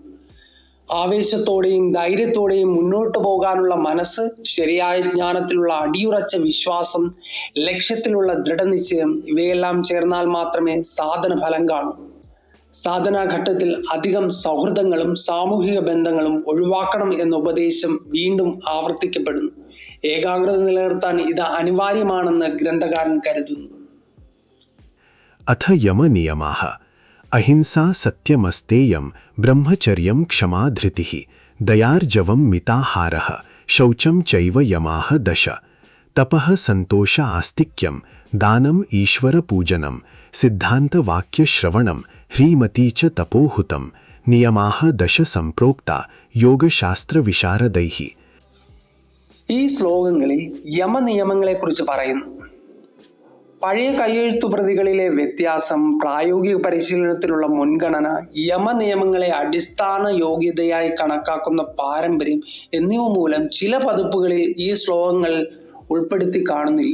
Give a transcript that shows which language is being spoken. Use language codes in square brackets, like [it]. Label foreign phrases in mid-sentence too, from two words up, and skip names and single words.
[ml] ആവേശത്തോടെയും ധൈര്യത്തോടെയും മുന്നോട്ടു പോകാനുള്ള മനസ്സ്, ശരിയായ ജ്ഞാനത്തിലുള്ള അടിയുറച്ച വിശ്വാസം, ലക്ഷ്യത്തിലുള്ള ദൃഢനിശ്ചയം, ഇവയെല്ലാം ചേർന്നാൽ മാത്രമേ സാധന ഫലം കാണൂ. സാധനാഘട്ടത്തിൽ അധികം സൗഹൃദങ്ങളും സാമൂഹിക ബന്ധങ്ങളും ഒഴിവാക്കണം എന്ന ഉപദേശം വീണ്ടും ആവർത്തിക്കപ്പെടുന്നു. ഏകാഗ്രത നിലനിർത്താൻ ഇത് അനിവാര്യമാണെന്ന് ഗ്രന്ഥകാരൻ കരുതുന്നു. [sa] अथ यमनियमाः अहिंसा सत्यमस्तेयं ब्रह्मचर्यं क्षमा धृतिः दयार्जवं मिताहारः शौचं चैव यमाः 10 तपः सन्तोष आस्तिक्यं दानम् ईश्वरपूजनं सिद्धान्तवाक्यश्रवणं ह्रीमती च तपोहुतं नियमाः 10 सम्प्रोक्ता योगशास्त्रविशारदैः. [ml] ഈ ശ്ലോകങ്ങളിൽ യമനിയമങ്ങളെക്കുറിച്ച് പറയുന്നു. പഴയ കയ്യെഴുത്തു പ്രതികളിലെ വ്യത്യാസം, പ്രായോഗിക പരിശീലനത്തിലുള്ള മുൻഗണന, യമനിയമങ്ങളെ അടിസ്ഥാന യോഗ്യതയായി കണക്കാക്കുന്ന പാരമ്പര്യം എന്നിവ മൂലം ചില പതിപ്പുകളിൽ ഈ ശ്ലോകങ്ങൾ ഉൾപ്പെടുത്തി കാണുന്നില്ല.